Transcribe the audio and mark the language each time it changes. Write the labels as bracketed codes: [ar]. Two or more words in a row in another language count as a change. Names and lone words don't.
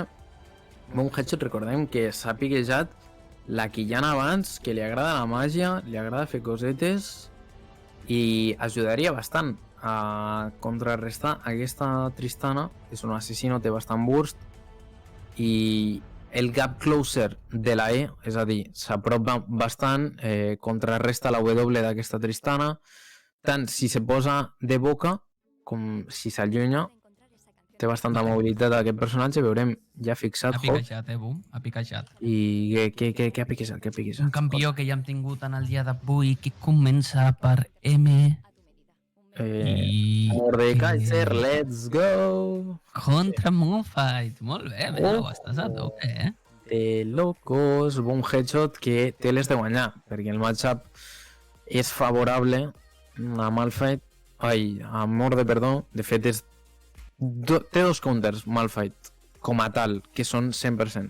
[ca] Boom Headshot, recordem que s'ha piquejat la Quillana abans, que li agrada la màgia, li agrada fer cosetes i ajudaria bastant a contrarrestar aquesta Tristana. És un assassino, té bastant burst i el [en] gap closer [ca] de la E, és a dir, s'apropa bastant, contrarresta la W d'aquesta Tristana, tant si se posa de boca com si s'allunya. Té bastanta mobilitat aquest personatge, veurem ja fixat. Ha piquejat, Boom, ha piquejat. I què ha piquejat? Un campió que ja hem tingut en el dia d'avui, que comença per M. Mordekaiser, [en] let's go! [ca] Contra Malphite, molt bé, ho estàs a tope, [es] De locos, [ca] Boom Headshot que té les de guanyar, perquè el matchup és favorable a Malphite, a Morde, perdó. De fet, té 2 counters Malphite com a tal, que són 100%.